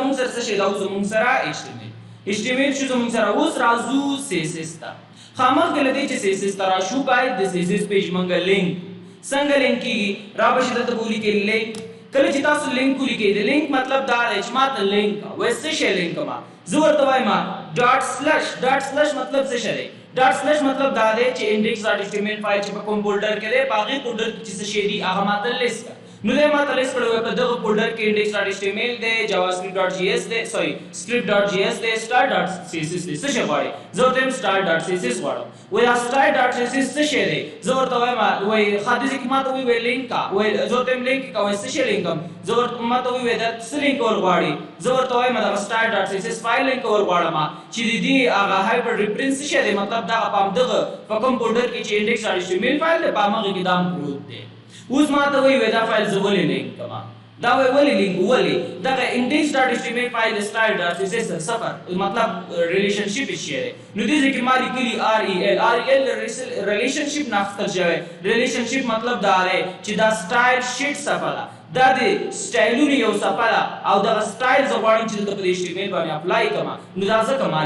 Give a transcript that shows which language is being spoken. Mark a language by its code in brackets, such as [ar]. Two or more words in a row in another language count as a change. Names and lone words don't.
[ps] زموږ سره څه شی دا اوس زموږ سره HTML شو زموږ سره اوس راځو CSS ته خامخا له دې چې CSS ته راشو باید د CSS پیج مونږ لینک څنګه لینک کېږي را به شي دلته به ولیکئ لینک کله چې تاسو لینک ولیکئ د لینک مطلب دا دی چې ما ته لینک وایي څه شی لینک ما زه ورته وایم [en] dot slash [ps] مطلب څه شی دی [en] dot slash [ps] مطلب دا دی چې index.html فایل چې په کوم فولډر کې دی په هغې فولډر کې چې څه شی دي هغه ما ته لیست کړه نو دی ما ته لیست کړی وی په دغه فولډر کې index.html دی javascript.js دی سوري script.js دی star.css دی څه شی غواړئ زه ورته وایم star.css غواړم وایي دا star.css څه شی دی زه ورته وایم وایي ښه داسې کې ما ته وایي لینک کا وایي زه ورته وایم لینک کا وایي څه شی لینک کړم زه ورته ما ته وایي دا څه لینک ور غواړي زه ورته وایم دغه star.css فایل لینک ور غواړم چې د دې هغه [en] hyper reference [ps] څه شی دی مطلب دغه په همدغه په کوم فولډر کې چې index.html فایل دی په همغې کې دا هم پروت دی اوس ما ته وایي دا فایل زه ولې لینک کړم دا وایي ولې لینک ولې دغه index.html فایل style.css صفر مطلب ریلیشنشپ یې شی دی نو دې ځای کې ما لیکلي REL ریلیشنشپ نه اخیستل شوی ریلیشنشپ مطلب دا دی چې دا [en] style sheet [ps] صفحه ده دا د سټایلونو یو صفحه ده او دغه سټایل زه غواړم چې دلته په دې HTML باندې اپلای کړم نو دا ځکه ما